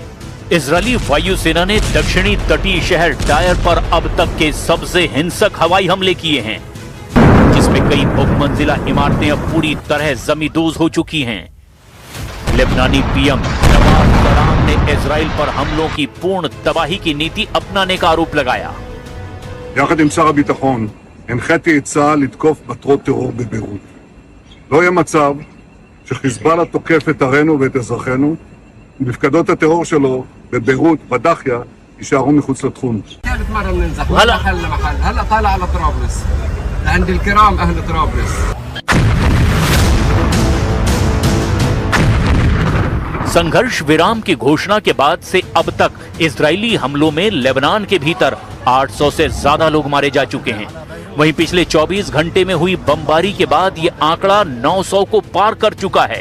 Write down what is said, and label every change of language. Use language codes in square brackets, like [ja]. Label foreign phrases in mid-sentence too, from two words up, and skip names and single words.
[hi] इजरायली वायुसेना ने दक्षिणी तटीय शहर टायर पर अब तक के सबसे हिंसक हवाई हमले किए हैं, जिसमें कई बहुमंजिला इमारतें अब पूरी तरह जमींदोज हो चुकी हैं। लेबनानी पीएम नवाज शरीफ ने इजराइल पर हमलों की पूर्ण तबाही की नीति अपनाने का आरोप लगाया। [he] יחד עם שר הביטחון הנחיתי את צה"ל לתקוף מטרות טרור בביירות. לא יהיה מצב שחיזבאללה תוקף את ערינו ואת אזרחינו, ומפקדות הטרור שלו בביירות, בדחיה, יישארו מחוץ לתחום. [ar] ثالث مرة بننزح من محل لمحل. هلا طالع على طرابلس لعند الكرام أهل طرابلس. [hi] संघर्ष विराम की घोषणा के बाद से अब तक इजरायली हमलों में लेबनान के भीतर 800 से ज्यादा लोग मारे जा चुके हैं। वहीं पिछले 24 घंटे में हुई बमबारी के बाद ये आंकड़ा 900 को पार कर चुका है।